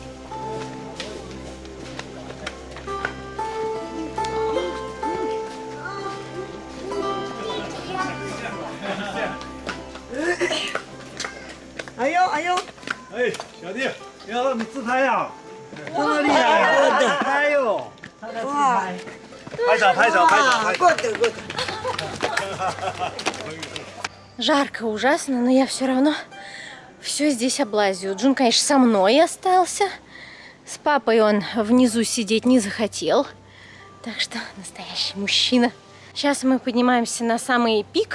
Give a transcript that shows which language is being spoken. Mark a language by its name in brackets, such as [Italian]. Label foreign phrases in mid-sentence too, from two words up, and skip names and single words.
[Chinese] 哎呦哎呦，哎，小弟，哟，你自拍呀？这么厉害呀！哎呦，哇，拍照拍照拍照拍照。过得过得。 [Russian] Жарко ужасно, но я все равно все здесь облазию. Джун, конечно, со мной остался. С папой он внизу сидеть не захотел. Так что настоящий мужчина. Сейчас мы поднимаемся на самый пик.